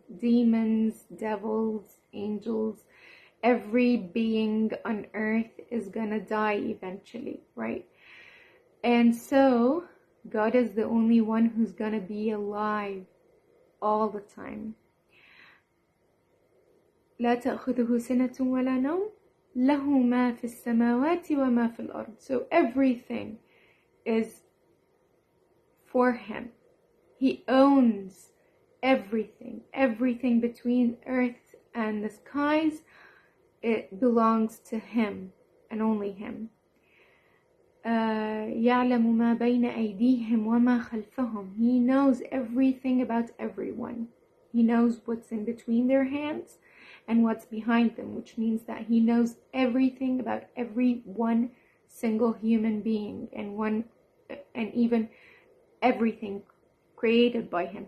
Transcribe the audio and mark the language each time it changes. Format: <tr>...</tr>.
<en>Demons, devils, angels, every being on earth is gonna die eventually, right? And so God is the only one who's gonna be alive all the time.</en> <ar>لا تأخذه سنة ولا نوم له ما في السماوات وما في الأرض.</ar> <en>So everything is for him. He owns everything. Everything between earth and the skies, it belongs to him and only him.</en> <ar>يعلم ما بين أيديهم وما خلفهم.</ar> <en>He knows everything about everyone. He knows what's in between their hands and what's behind them, which means that he knows everything about every one single human being and even everything created by him.</en>